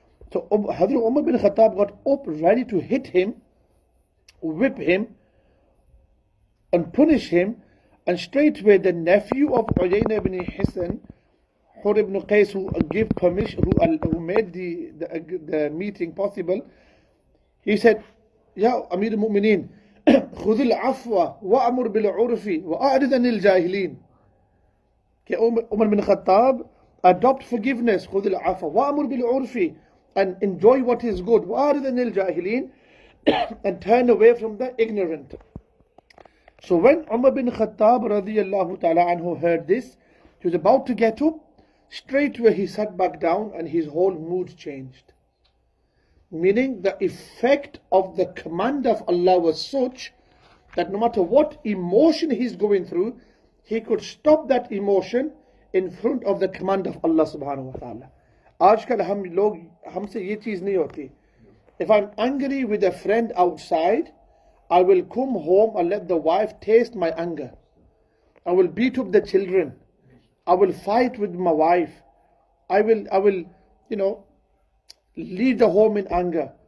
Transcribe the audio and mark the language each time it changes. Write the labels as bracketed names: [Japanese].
[English] So Hazrat Umar bin Khattab got up ready to hit him, whip him, and punish him. And straight away the nephew of Uyayna ibn Hisn, Hur ibn Qais, who gave permission, who made the meeting possible, he said, Ya Amir al-Mu'mineen, [Arabic] خذ العفو وأمر بالعرف وأعرض عن الجاهلين. [English] Umar bin Khattab, adopt forgiveness, [Arabic] خذ العفو وأمر بالعرف, [English] and enjoy what is good, [Arabic] وأعرض عن الجاهلين, [English] and turn away from the ignorant. So when Umar bin Khattab radiyallahu ta'ala anhu heard this, he was about to get up, straight away he sat back down and his whole mood changed. Meaning the effect of the command of Allah was such that no matter what emotion he's going through, he could stop that emotion in front of the command of Allah subhanahu wa ta'ala. [Hindi] आजकल हम लोग हमसे ये चीज़ नहीं होती. [English] If I'm angry with a friend outside, I will come home and let the wife taste my anger. I will beat up the children. I will fight with my wife. I will, leave the home in anger.